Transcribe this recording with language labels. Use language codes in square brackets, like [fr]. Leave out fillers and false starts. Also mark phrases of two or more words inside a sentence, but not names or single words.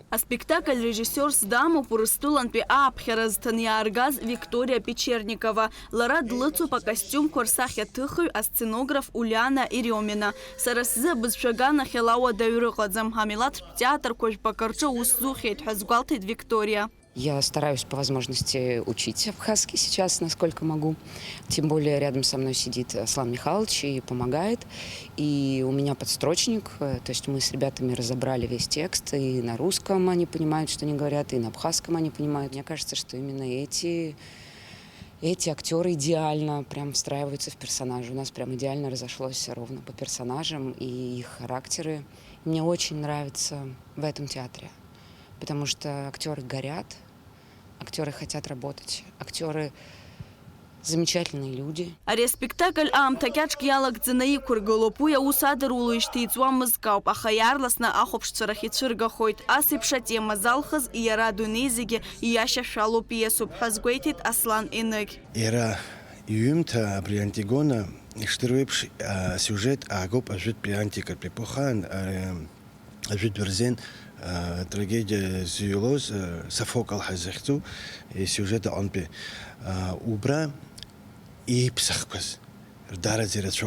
[ab] Аспектакль режиссиорс дамоуп Урыстәылантәи ааԥхьара зҭан иааргаз Викториа Печерникова. Лара длыцуп акостиумқәа рсахьаҭыхыҩ асценограф Уляна Иремина. Сара сзы абызшәа аганахь ала уадаҩ рыҟаӡам. Амилаҭтә театрқәа жәпак рҿы ус зухьеит ҳәа сгәалҭеит Виктория. [ru] Я стараюсь по возможности учить абхазский сейчас, насколько могу. Тем более рядом со мной сидит Аслан Михайлович и помогает. И у меня подстрочник, то есть мы с ребятами разобрали весь текст. И на русском они понимают, что они говорят, и на абхазском они понимают. Мне кажется, что именно эти актеры идеально прям встраиваются в персонажи. У нас прям идеально разошлось ровно по персонажам и их характеры. Мне очень нравится в этом театре, потому что актеры горят, актеры хотят работать, актеры замечательные люди. [ab] Ари аспектакль аамҭа кьаҿк иалагӡаны иқәыргылоуп. Уи аус адыруло ишҭиҵуамызк ауп, аха иаарласны ахәаԥшцәарахь ицәыргахоит. Ас еиԥш атема залхыз иара адунеи зегьы ииашьашәалоу пиесуп ҳәа згәеиҭеит Аслан Еныг. Иара иҩымҭа абри Антигона ишдыру еиԥш асиужет аагоуп ажәытәтәи антикатә епохаан, ажәытә бырзен трагедия зҩылоз Софокл ҳазыхьӡу сиужет аҟнытәи убра ииԥсахқәаз рдараӡа ирацәоуп.